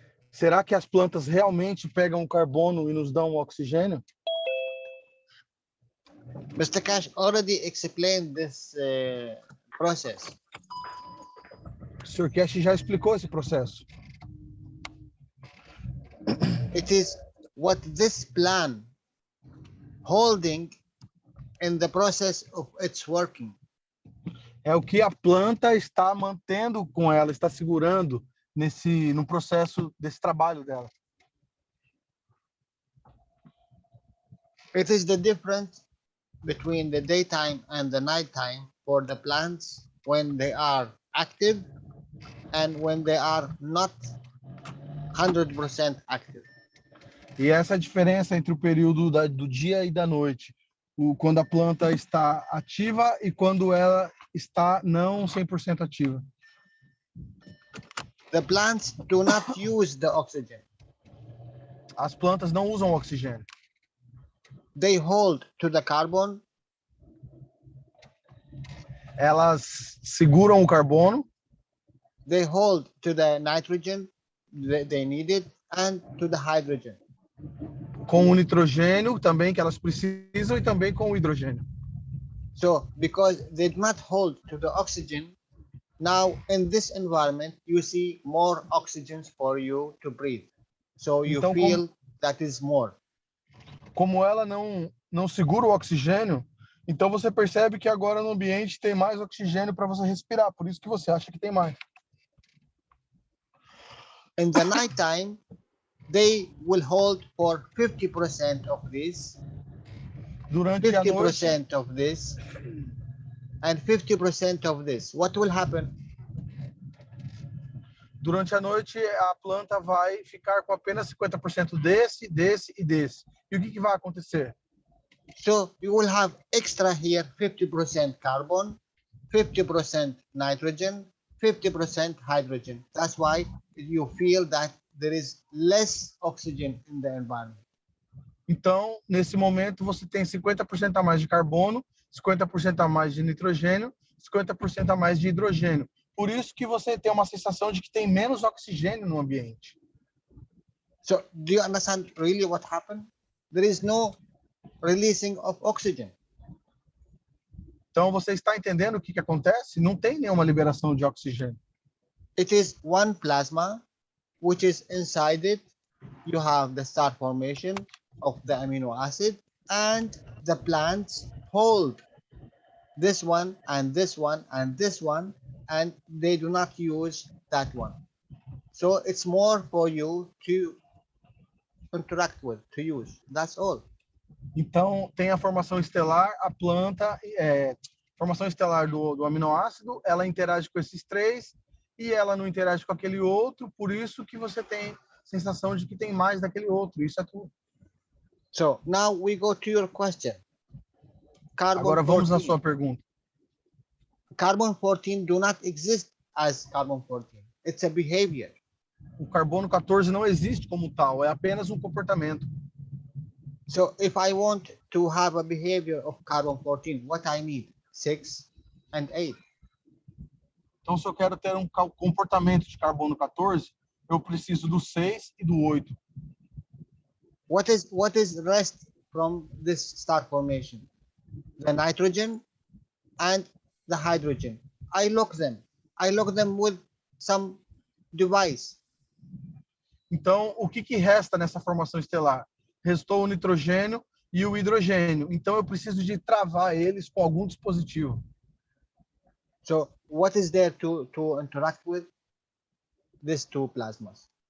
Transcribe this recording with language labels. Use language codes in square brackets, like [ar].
[pt] Será que as plantas realmente pegam o carbono e nos dão o oxigênio? [en] Mr. Keshe already explained this process. [pt] O Sr. Keshe já explicou esse processo. [en] It is what this plan holding in the process of its working. [pt] É o que a planta está mantendo com ela, está segurando no processo desse trabalho dela. [en] It is the difference between the daytime and the nighttime for the plants when they are active and when they are not 100% active. [pt] E essa é a diferença entre o período do dia e da noite. Quando a planta está ativa e quando ela está não 100% ativa. [en] The plants do not use the oxygen. [pt] As plantas não usam oxigênio. [en] They hold to the carbon. [pt] Elas seguram o carbono. [en] They hold to the nitrogen they needed and to the hydrogen. [pt] Com o nitrogênio também que elas precisam e também com o hidrogênio. [en] So because they do not hold to the oxygen, now in this environment you see more oxygens for you to breathe. So you [pt] Então, [en] feel that is more. [pt] Como ela não segura o oxigênio, então você percebe que agora no ambiente tem mais oxigênio para você respirar, por isso que você acha que tem mais. [en] In the night time, they will hold for 50% of this, [pt] Durante a noite, [en] 50% of this, and 50% of this. What will happen? [pt] durante a noite a planta vai ficar com apenas 50% desse e desse. E o que vai acontecer? [en] So you will have extra here 50% carbon, 50% nitrogen, 50% hydrogen. That's why you feel that there is less oxygen in the environment. [pt] Então, nesse momento, você tem 50% a mais de carbono, 50% a mais de nitrogênio, 50% a mais de hidrogênio. Por isso que você tem uma sensação de que tem menos oxigênio no ambiente. [en] So do you understand really what happened? There is no releasing of oxygen. [pt] Então, você está entendendo o que acontece? Não tem nenhuma liberação de oxigênio. [en] It is one plasma, which is inside it. You have the star formation of the amino acid, and the plants hold this one and this one and this one, and they do not use that one. So it's more for you to interact with, to use. That's all. [pt] Então, tem a formação estelar, a planta, formação estelar do aminoácido, ela interage com esses três e ela não interage com aquele outro, por isso que você tem sensação de que tem mais daquele outro. Isso é tudo. [en] So now we go to your question. Carbon [pt] Agora vamos [en] 14. [pt] na sua pergunta. [en] Carbon 14 do not exist as carbon 14. It's a behavior. [pt] O carbono 14 não existe como tal, é apenas um comportamento. [en] So if I want to have a behavior of carbon 14, what I need? 6 and 8. [pt] Então, se eu quero ter um comportamento de carbono 14, eu preciso do 6 e do 8. [en] What is the rest from this star formation? The nitrogen and the hydrogen. I lock them. I lock them with some device. [pt] Então, o que resta nessa formação estelar? Restou o nitrogênio e o hidrogênio. Então, eu preciso de travar eles com algum dispositivo. [en] So what is there to interact with these two plasmas?